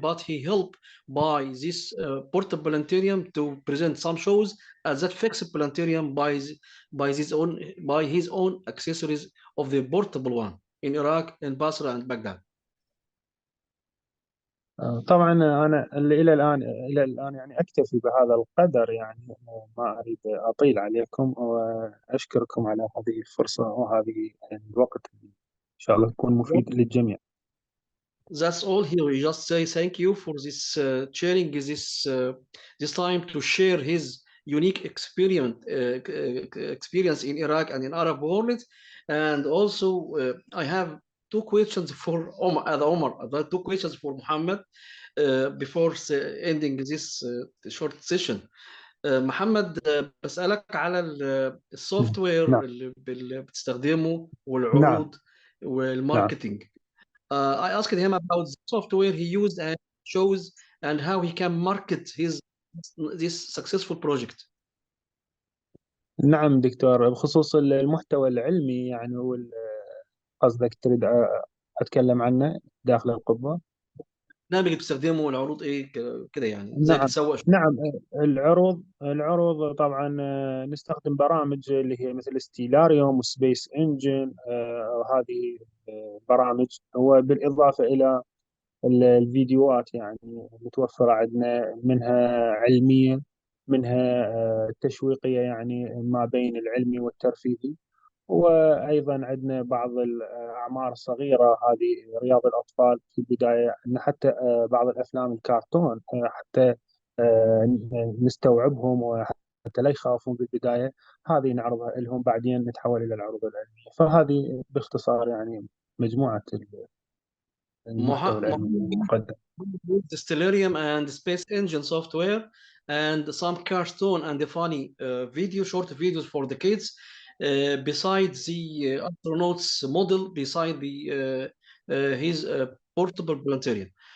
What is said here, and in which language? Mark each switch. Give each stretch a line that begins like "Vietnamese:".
English: But he helped by this portable planetarium to present some shows as that fixed planetarium by his own accessories of the portable one in Iraq, in Basra and Baghdad.
Arabic: طبعا أنا إلى الآن يعني أكتفي بهذا القدر، يعني ما أريد أطيل عليكم، وأشكركم على هذه الفرصة وهذه الوقت إن شاء الله يكون مفيد للجميع.
English: That's all here. We just say thank you for this sharing this time to share his unique experience in Iraq and in Arab world. And also I have two questions for Omar, two questions for Muhammad before ending this short session.
Arabic: محمد بسألك على السوفت وير نعم اللي بتستخدمه نعم والعروض نعم والماركتينج.
English: I asked him about the software he used and shows and how he can market this successful project.
Arabic: نعم دكتور، بخصوص المحتوى العلمي يعني قصدك تريد أتكلم عنه داخل القبة؟ البرنامج اللي بتستخدمه العروض ايه كده يعني ازاي نعم بتسوق نعم. العروض طبعا نستخدم برامج اللي هي مثل ستيلاريوم وسبيس انجن، هذه برامج، وبالإضافة إلى الفيديوهات يعني متوفرة عندنا، منها علمية، منها تشويقية، يعني ما بين العلمي والترفيهي. وأيضا عندنا بعض الأعمار الصغيرة، هذه رياض الأطفال في البداية، أن حتى بعض الأفلام الكرتون حتى نستوعبهم وحتى لا يخافون بالبداية، هذه نعرضها لهم، بعدين نتحول إلى العروض العلمية. فهذه باختصار يعني مجموعة المحتوى العلمي المقدم.
English: the Stellarium and Space Engine software and some cartoon and the funny short videos for the kids besides the astronauts model beside the his portable planetarium.